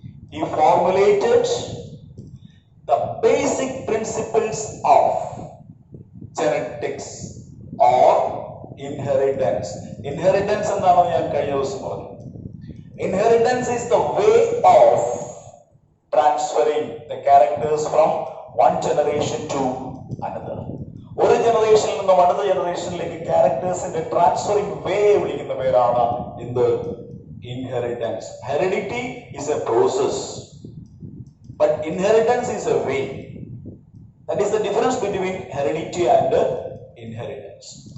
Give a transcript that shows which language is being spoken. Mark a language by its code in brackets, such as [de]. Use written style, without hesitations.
[en] He formulated the basic principles of genetics or inheritance. [ml] Inheritance എന്താണ് ഞാൻ കഴിഞ്ഞ ദിവസം പറഞ്ഞു. [en] Inheritance is the way of transferring the characters from one generation to another. [ml] ഒരു ജനറേഷനിൽ നിന്നും അടുത്ത ജനറേഷനിലേക്ക് ക്യാരക്ടേഴ്സിന്റെ ട്രാൻസ്ഫറിംഗ് വേ വിളിക്കുന്ന പേരാണ് എന്ത്? [en] Inheritance. Heredity is a process, but inheritance is a way. That is the difference between heredity and inheritance.